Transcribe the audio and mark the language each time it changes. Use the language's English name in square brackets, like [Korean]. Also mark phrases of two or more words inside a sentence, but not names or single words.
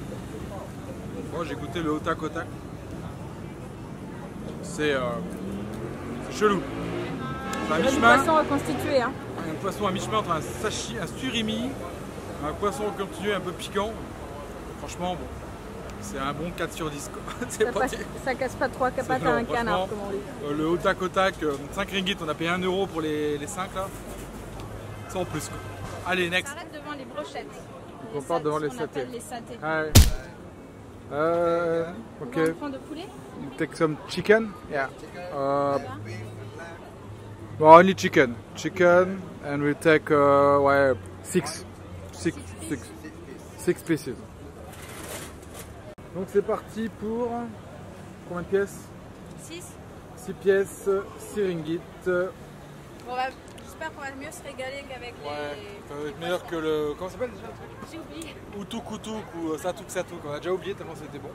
[French] Moi j'ai goûté le otak otak. C'est chelou. C'est un mi-chemin. Poisson reconstitué. Hein. Un poisson à mi-chemin entre un sashi, un surimi, un poisson continu un peu piquant. Franchement, bon, c'est un bon 4 sur 10. Ça casse pas 3 pattes à un canard, comme on dit. Le otak otak, 5 ringgit, on a payé 1 euro pour les 5 là. Ça en plus quoi. Allez, next. On s'arrête devant les brochettes. On part devant les satés. Les satés. Ok. On prend de poulet? [English] You take some chicken? Yeah. Well, only chicken. Chicken, and we take six pieces. [French] Donc c'est parti pour combien de pièces? 6. 6 pièces, 6 ringgit. J'espère qu'on va mieux se régaler qu'avec ça va être meilleur que le... Comment ça s'appelle déjà le truc? J'ai oublié. Utuk Utuk ou Satuk Satuk, on a déjà oublié tellement c'était bon.